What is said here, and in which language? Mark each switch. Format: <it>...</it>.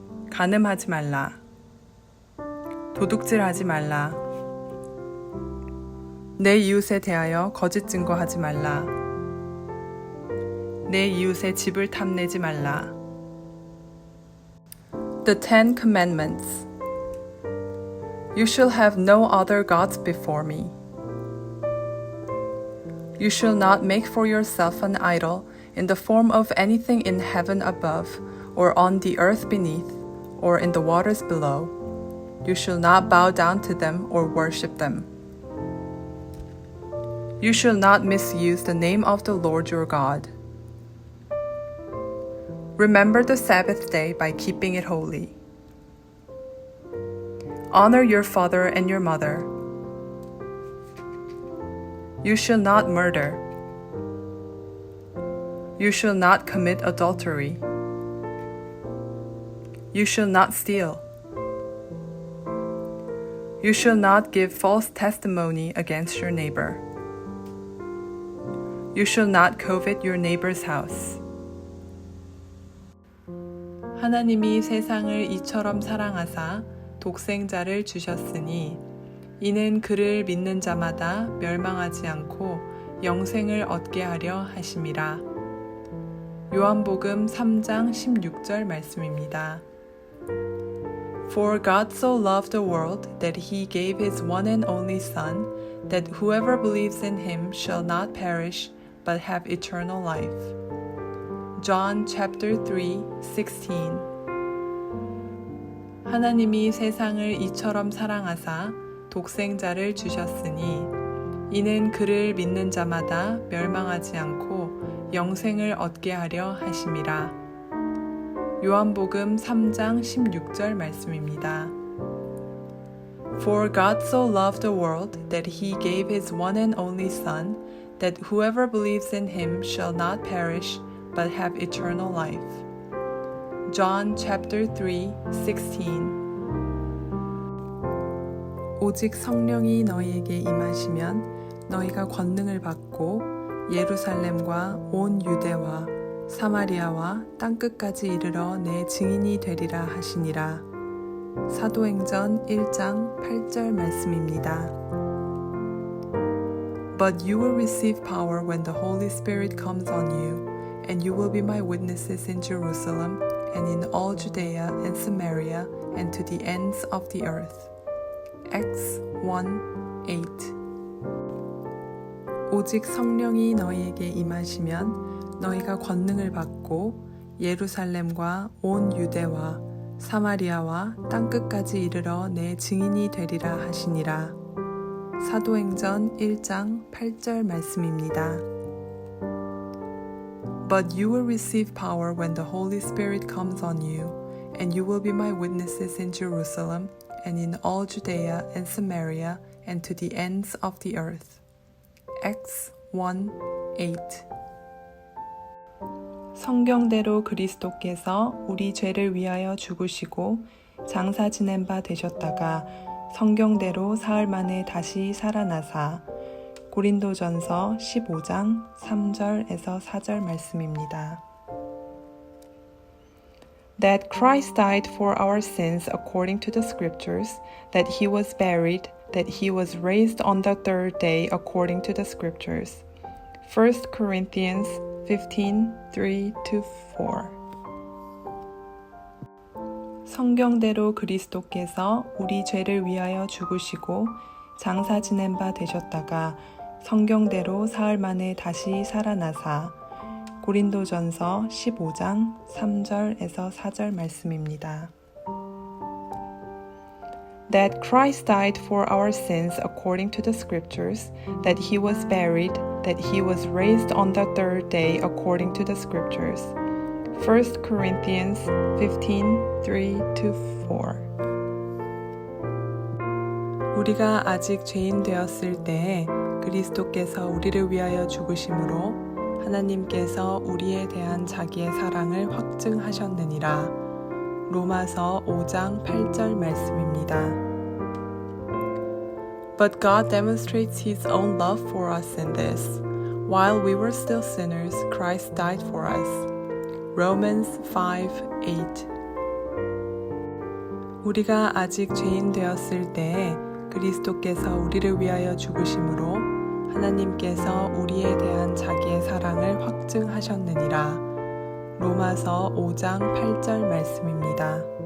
<ko>간음하지 말라. 도둑질하지 말라. 내 이웃에 대하여 거짓 증거하지 말라. 내 이웃의 집을 탐내지 말라.</ko> <en>The Ten Commandments. You shall have no other gods before me. You shall not make for yourself an idol in the form of anything in heaven above, or on the earth beneath, or in the waters below. You shall not bow down to them or worship them. You shall not misuse the name of the Lord your God. Remember the Sabbath day by keeping it holy. Honor your father and your mother. You shall not murder. You shall not commit adultery. You shall not steal. You shall not give false testimony against your neighbor. You shall not covet your neighbor's house.</en> <ko>하나님이 세상을 이처럼 사랑하사 독생자를 주셨으니 이는 그를 믿는 자마다 멸망하지 않고 영생을 얻게 하려 하심이라. 요한복음 3장 16절 말씀입니다.</ko> <en>For God so loved the world that he gave his one and only Son, that whoever believes in him shall not perish but have eternal life. John chapter 3:16.</en> <ko>하나님이 세상을 이처럼 사랑하사 독생자를 주셨으니 이는 그를 믿는 자마다 멸망하지 않고 영생을 얻게 하려 하심이라. 요한복음 3장 16절 말씀입니다.</ko> <en>For God so loved the world that he gave his one and only Son, that whoever believes in him shall not perish but have eternal life. John chapter 3:16.</en> <ko>오직 성령이 너희에게 임하시면 너희가 권능을 받고 예루살렘과 온 유대와 사마리아와 땅끝까지 이르러 내 증인이 되리라 하시니라. 사도행전 1장 8절 말씀입니다.</ko> <en>But you will receive power when the Holy Spirit comes on you, and you will be my witnesses in Jerusalem and in all Judea and Samaria and to the ends of the earth. Acts 1:8.</en> <ko>오직 성령이 너희에게 임하시면 너희가 권능을 받고 예루살렘과 온 유대와 사마리아와 땅끝까지 이르러 내 증인이 되리라 하시니라. 사도행전 1장 8절 말씀입니다.</ko> <en>But you will receive power when the Holy Spirit comes on you, and you will be my witnesses in Jerusalem and in all Judea and Samaria and to the ends of the earth. Acts 1:8.</en> <ko>성경대로 그리스도께서 우리 죄를 위하여 죽으시고 장사 지낸 바 되셨다가 성경대로 사흘 만에 다시 살아나사. 고린도전서 15장 3절에서 4절 말씀입니다.</ko> <en>That Christ died for our sins according to the scriptures, that he was buried, that he was raised on the third day according to the scriptures. 1 Corinthians 15:3-4.</en> <ko>성경대로 그리스도께서 우리 죄를 위하여 죽으시고 장사 지낸 바 되셨다가 성경대로 사흘 만에 다시 살아나사. 고린도전서 15장 3절에서 4절 말씀입니다.</ko> <en>That Christ died for our sins according to the scriptures, that he was buried, that he was raised on the third day according to the scriptures. 1 Corinthians 15:3-4.</en> <ko>우리가 아직 죄인 되었을 때에 그리스도께서 우리를 위하여 죽으심으로 하나님께서 우리에 대한 자기의 사랑을 확증하셨느니라. 로마서 5장 8절 말씀입니다.</ko> <en>But God demonstrates his own love for us in this. While we were still sinners, Christ died for us. Romans 5:8.</en> <ko>우리가 아직 죄인 되었을 때에 그리스도께서 우리를 위하여 죽으심으로 하나님께서 우리에 대한 자기의 사랑을 확증하셨느니라. 로마서 5장 8절 말씀입니다.</ko>